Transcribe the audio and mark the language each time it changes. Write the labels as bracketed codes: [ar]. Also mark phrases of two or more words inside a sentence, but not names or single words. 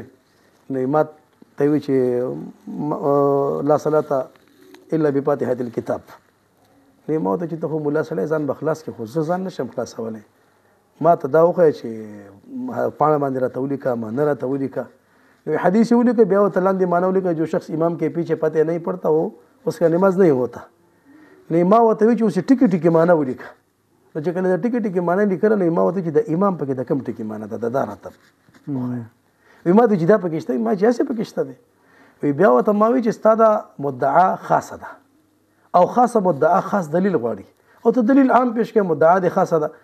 [ps] نو ما ته یې ویل چې [ar] لا صلاة الا بفاتحة الکتاب. [ps] نو ما ورته چې ته خو ملا سړی ځان به خلاص کړې، خو زه ځان نه شم خلاصولی. ما ته دا وښیه چې پاڼه باندې راته ولیکه، معنه راته ولیکه. نو حدیث یې ولیکه، بیا ورته لاندې معنه ولیکه [ur] جو شخص امام کے پیچھے پتہ نہیں پڑتا وہ اس کا نماز نہیں ہوتا. [ps] نو ما ورته ویل چې اوس یې ټکي ټکي معنه ولیکه. نو چې کله د ټکي ټکي معنی لیکله نو ما ورته چې د امام پکې د کوم ټکي معنی ده دا راته وایي. ما ته چې دا پکې شته، ما چې هسې پکې شته دی. وی بیا ورته ما وایي چې ستا دا مدعا خاصه ده او خاصه مدعا خاص دلیل غواړي او ته دلیل عام پیش کړې، مدعا دې خاصه ده.